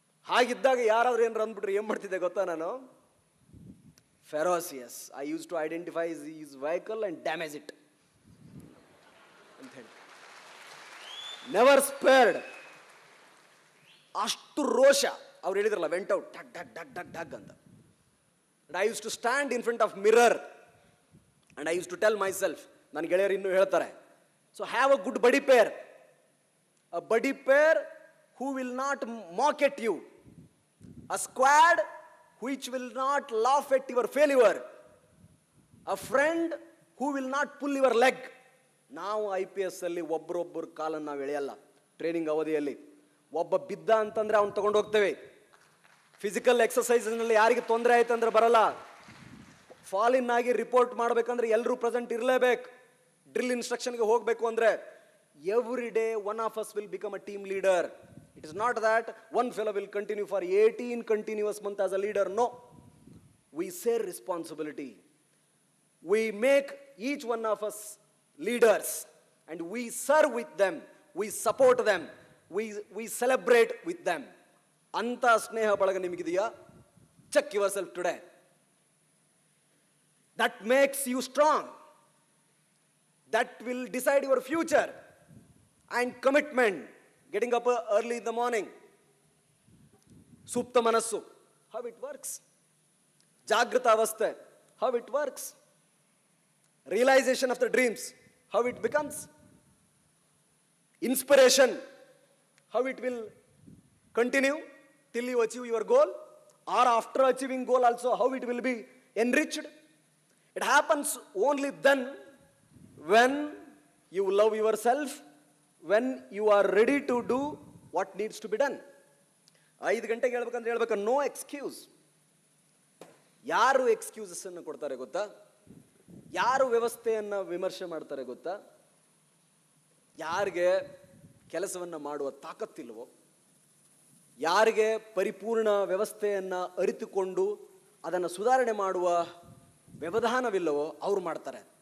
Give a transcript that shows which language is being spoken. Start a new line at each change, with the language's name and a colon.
Kannada: ಹಾಗಿದ್ದಾಗ ಯಾರಾದ್ರೂ ಏನಾರು ಅಂದ್ಬಿಟ್ರೆ ಏನು ಮಾಡ್ತಿದ್ದೆ ಗೊತ್ತಾ ನಾನು? ಫೆರೋಸಿಯಸ್.
English: I use to identify his vehicle and damage it
Kannada: ಅಂತ ಹೇಳಿ.
English: Never spared.
Kannada: ಅಷ್ಟು ರೋಷ. ಅವ್ರು ಹೇಳಿದ್ರಲ್ಲ,
English: went out,
Kannada: ಡಗ್ ಡಗ್ ಡಗ್ ಡಗ್ ಡಗ್ ಅಂತ.
English: I used to stand in front of mirror and I used to tell myself,
Kannada: ನನ್ನ ಗೆಳೆಯರು ಇನ್ನೂ ಹೇಳ್ತಾರೆ,
English: so have a good buddy pair. A buddy pair who will not mock at you. A squad which will not laugh at your failure. A friend who will not pull your leg.
Kannada: ನಾವು IPS ಅಲ್ಲಿ ಒಬ್ಬರೊಬ್ಬರು ಕಾಲನ್ನು ನಾವು ಎಳೆಯಲ್ಲ. Training ಅವಧಿಯಲ್ಲಿ ಒಬ್ಬ ಬಿದ್ದ ಅಂತಂದ್ರೆ ಅವ್ನು ತಗೊಂಡು ಹೋಗ್ತೇವೆ. ಫಿಸಿಕಲ್ ಎಕ್ಸಸೈಸ್ನಲ್ಲಿ ಯಾರಿಗೆ ತೊಂದರೆ ಆಯ್ತು ಅಂದ್ರೆ ಬರಲ್ಲ. ಫಾಲಿನ್ ಆಗಿ ರಿಪೋರ್ಟ್ ಮಾಡಬೇಕಂದ್ರೆ ಎಲ್ಲರೂ ಪ್ರೆಸೆಂಟ್ ಇರಲೇಬೇಕು. ಡ್ರಿಲ್ ಇನ್ಸ್ಟ್ರಕ್ಷನ್ಗೆ ಹೋಗಬೇಕು ಅಂದರೆ
English: Every day one of us will become a team leader. It is not that one fellow will continue for 18 continuous month as a leader. No, we share responsibility. We make each one of us leaders and we serve with them, we support them, we celebrate with them.
Kannada: anta sneha balaga nimigidiyya?
English: Check yourself today. That makes you strong. That will decide your future. And commitment, getting up early in the morning, supta manassu, how it works. Jagrata avasthe, how it works. Realization of the dreams, how it becomes. Inspiration, how it will continue till you achieve your goal, or after achieving goal also how it will be enriched. It happens only then when you love yourself, when you are ready to do what needs to be done.
Kannada: 5 ಗಂಟೆಗೆ ಹೇಳ್ಬೇಕಂದ್ರೆ ಹೇಳ್ಬೇಕು,
English: No excuse.
Kannada: ಯಾರು excuses ಅನ್ನು ಕೊಡ್ತಾರೆ ಗೊತ್ತಾ? ಯಾರು ವ್ಯವಸ್ಥೆಯನ್ನು ವಿಮರ್ಶೆ ಮಾಡ್ತಾರೆ ಗೊತ್ತಾ? ಯಾರಿಗೆ ಕೆಲಸವನ್ನು ಮಾಡುವ ತಾಕತ್ತಿಲ್ವೋ, ಯಾರಿಗೆ ಪರಿಪೂರ್ಣ ವ್ಯವಸ್ಥೆಯನ್ನು ಅರಿತುಕೊಂಡು ಅದನ್ನು ಸುಧಾರಣೆ ಮಾಡುವ ವ್ಯವಧಾನವಿಲ್ಲವೋ ಅವರು ಮಾಡ್ತಾರೆ.